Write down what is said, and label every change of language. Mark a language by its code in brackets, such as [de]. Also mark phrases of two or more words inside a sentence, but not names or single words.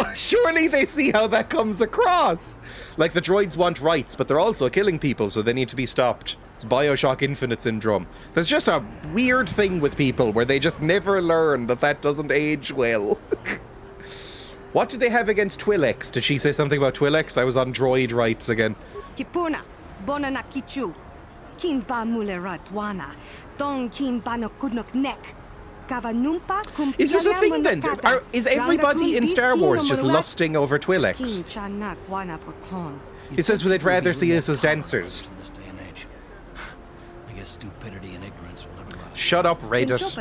[en] Surely they see how that comes across. Like, the droids want rights, but they're also killing people, so they need to be stopped. It's Bioshock Infinite syndrome. There's just a weird thing with people where they just never learn that doesn't age well. What did they have against Twi'leks? Did she say something about Twi'leks? I was on droid rights again. Kipuna, bona kichu. Kin ba mulera dwana. Dong kin ba no kudnok neck. Is this a thing then? Is everybody in Star Wars just lusting over Twi'leks? It says they'd rather see us as dancers. I guess stupidity and ignorance will never last. Shut up, Reddit.